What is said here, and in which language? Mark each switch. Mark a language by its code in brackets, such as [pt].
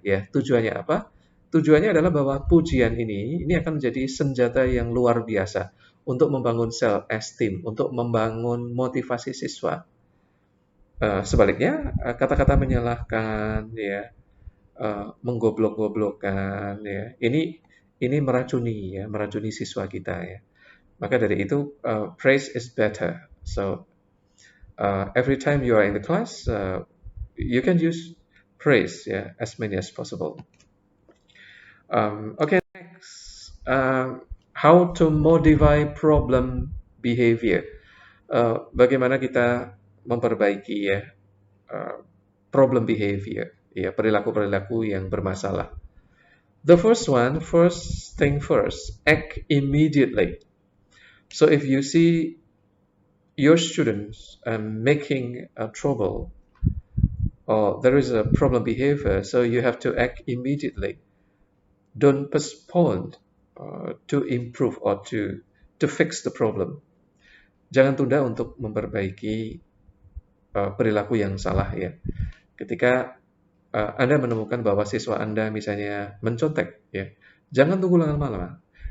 [id] Ya, tujuannya apa? Tujuannya adalah bahwa pujian ini akan menjadi senjata yang luar biasa untuk membangun self-esteem, untuk membangun motivasi siswa. Sebaliknya, kata-kata menyalahkan, ya, menggoblok-goblokkan, ya, ini meracuni siswa kita ya. Maka dari itu, [en] praise is better. So every time you are in the class, you can use praise, yeah, as many as possible. Okay, next, how to modify problem behavior. [id] Bagaimana kita memperbaiki ya problem behavior, ya, perilaku-perilaku yang bermasalah. [en] The first thing first, act immediately. So if you see your students making trouble, or there is a problem behavior, so you have to act immediately. Don't postpone to improve or to fix the problem. [id] Jangan tunda untuk memperbaiki perilaku yang salah ya. Ketika Anda menemukan bahwa siswa Anda misalnya mencontek ya, jangan tunggu lama-lama.